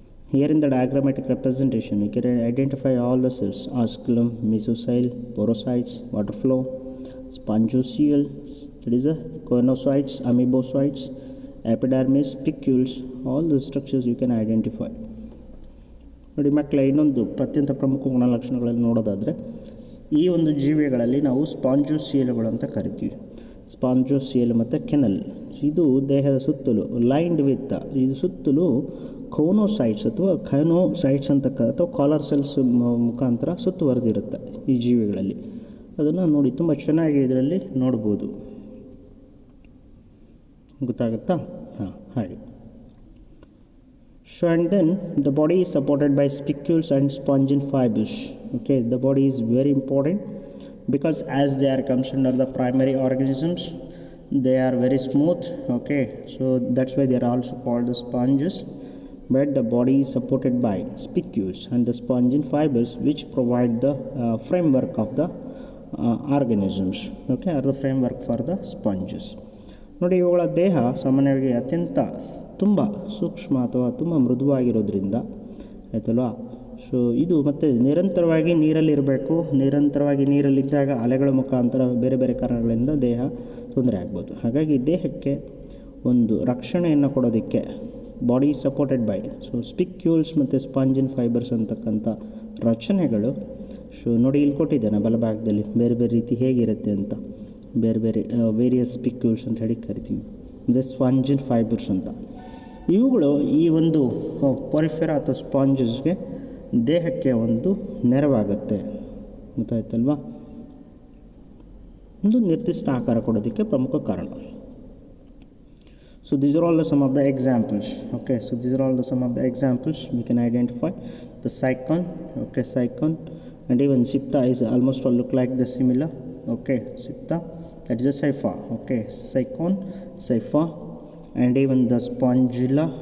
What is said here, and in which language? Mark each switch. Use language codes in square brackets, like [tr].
[en] Here in the diagrammatic representation, you can identify all the cells: osculum, mesocyle, porocytes, water flow, spongiocele, that is a choanocytes, amoebocytes, epidermis, spicules, all the structures you can identify. [kn] ನೋಡಿ ಮಕ್ಕಳ, ಇನ್ನೊಂದು ಅತ್ಯಂತ ಪ್ರಮುಖ ಗುಣಲಕ್ಷಣಗಳಲ್ಲಿ ನೋಡೋದಾದರೆ, ಈ ಒಂದು ಜೀವಿಗಳಲ್ಲಿ ನಾವು ಸ್ಪಾಂಜೋಸಿಯಲ್ಗಳು ಅಂತ ಕರಿತೀವಿ. ಸ್ಪಾಂಜೋಸಿಯಲ್ ಮತ್ತು ಕೆನಲ್, ಇದು ದೇಹದ ಸುತ್ತಲೂ ಲೈನ್ಡ್ ವಿತ್, ಇದು ಸುತ್ತಲೂ ಕೋನೋಸೈಟ್ಸ್ ಅಥವಾ ಖೈನೋಸೈಟ್ಸ್ ಅಥವಾ ಕಾಲರ್ ಸೆಲ್ಸ್ ಮುಖಾಂತರ ಸುತ್ತುವರೆದಿರುತ್ತೆ ಈ ಜೀವಿಗಳಲ್ಲಿ. ಅದನ್ನು ನೋಡಿ ತುಂಬ ಚೆನ್ನಾಗಿ ಇದರಲ್ಲಿ ನೋಡ್ಬೋದು, ಗೊತ್ತಾಗುತ್ತಾ? ಹಾಗೆ. [en] So and then the body is supported by spicules and spongin fibers. Okay, the body is very important because as they are considered the primary organisms, they are very smooth. Okay, so that's why they are also called the sponges. But the body is supported by spicules and the spongin fibers, which provide the framework of the organisms. Okay, or the framework for the sponges. [kn] ನೋಡಿ, ಇವುಗಳ ದೇಹ ಸಾಮಾನ್ಯವಾಗಿ ಅತ್ಯಂತ ತುಂಬ ಸೂಕ್ಷ್ಮ ಅಥವಾ ತುಂಬ ಮೃದುವಾಗಿರೋದ್ರಿಂದ, ಆಯ್ತಲ್ವಾ. ಸೊ ಇದು ಮತ್ತು ನಿರಂತರವಾಗಿ ನೀರಲ್ಲಿರಬೇಕು. ನಿರಂತರವಾಗಿ ನೀರಲ್ಲಿದ್ದಾಗ ಅಲೆಗಳ ಮುಖಾಂತರ ಬೇರೆ ಬೇರೆ ಕಾರಣಗಳಿಂದ ದೇಹ ತೊಂದರೆ ಆಗ್ಬೋದು. ಹಾಗಾಗಿ ದೇಹಕ್ಕೆ ಒಂದು ರಕ್ಷಣೆಯನ್ನು ಕೊಡೋದಕ್ಕೆ ಬಾಡಿ ಸಪೋರ್ಟೆಡ್ ಬೈ ಸ್ಪಿಕ್ಯೂಲ್ಸ್ ಮತ್ತು ಸ್ಪಾಂಜಿನ್ ಫೈಬರ್ಸ್ ಅಂತಕ್ಕಂಥ ರಚನೆಗಳು. ಸೊ ನೋಡಿ, ಇಲ್ಲಿ ಕೊಟ್ಟಿದ್ದೇನೆ ಬಲಭಾಗದಲ್ಲಿ ಬೇರೆ ಬೇರೆ ರೀತಿ ಹೇಗಿರುತ್ತೆ ಅಂತ. ಬೇರೆ ಬೇರೆ ವೇರಿಯಸ್ ಸ್ಪಿಕ್ಯೂಲ್ಸ್ ಅಂತ ಹೇಳಿ ಕರಿತೀವಿ, ಮತ್ತು ಸ್ಪಾಂಜಿನ್ ಫೈಬರ್ಸ್ ಅಂತ. ಇವುಗಳು ಈ ಒಂದು ಪೊರಿಫೆರಾ ಅಥವಾ ಸ್ಪಾಂಜಸ್ಗೆ ದೇಹಕ್ಕೆ ಒಂದು ನೆರವಾಗುತ್ತೆ, ಗೊತ್ತಾಯ್ತಲ್ವಾ. ಒಂದು ನಿರ್ದಿಷ್ಟ ಆಕಾರ ಕೊಡೋದಕ್ಕೆ ಪ್ರಮುಖ ಕಾರಣ. [en] So these are all the some of the examples. Okay, so these are all the some of the examples we can identify. The cycon, okay, cycon, and even Sipta is almost all look like the similar. Okay, Sipta, that is a Sipha. Okay, cycon, Sipha, and even the spongilla.